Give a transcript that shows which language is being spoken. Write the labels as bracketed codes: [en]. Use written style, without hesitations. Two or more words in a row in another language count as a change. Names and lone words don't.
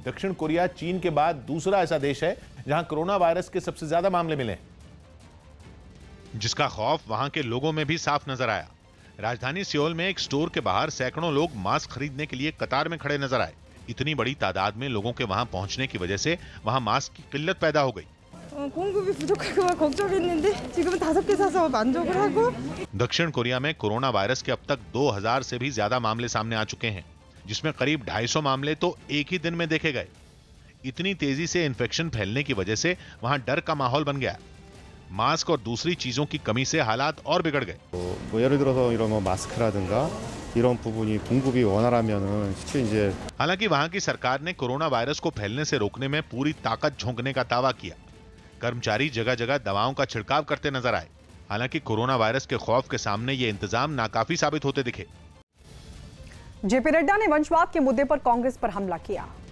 [hi] दक्षिण कोरिया चीन के बाद दूसरा ऐसा देश है जहां कोरोना वायरस के सबसे ज्यादा मामले मिले, जिसका खौफ वहां के लोगों में भी साफ नजर आया। राजधानी सियोल में एक स्टोर के बाहर सैकड़ों लोग मास्क खरीदने के लिए कतार में खड़े नजर आए। इतनी बड़ी तादाद में लोगों के वहां पहुंचने की वजह से वहां मास्क की किल्लत पैदा हो गई। [ko] 공급이 부족할까 걱정했는데 지금은 5개 사서 만족을 하고। [hi] दक्षिण कोरिया में कोरोना वायरस के अब तक 2000 से भी ज्यादा मामले सामने आ चुके हैं, जिसमें करीब 250 मामले तो एक ही दिन में देखे गए। इतनी तेजी से इन्फेक्शन फैलने की वजह से वहां डर का माहौल बन गया। मास्क और दूसरी चीजों की कमी से हालात और बिगड़ गए। [ko] 예를 들어서 이런 마스크라든가 이런 부분이 공급이 원활하면은 실제 이제 [hi] हालांकि वहां की सरकार ने कोरोना वायरस को फैलने से रोकने में पूरी ताकत झोंकने का दावा किया। कर्मचारी जगह जगह दवाओं का छिड़काव करते नजर आए। हालांकि कोरोना वायरस के खौफ के सामने ये इंतजाम नाकाफी साबित होते दिखे। जेपी नड्डा ने वंशवाद के मुद्दे पर कांग्रेस पर हमला किया।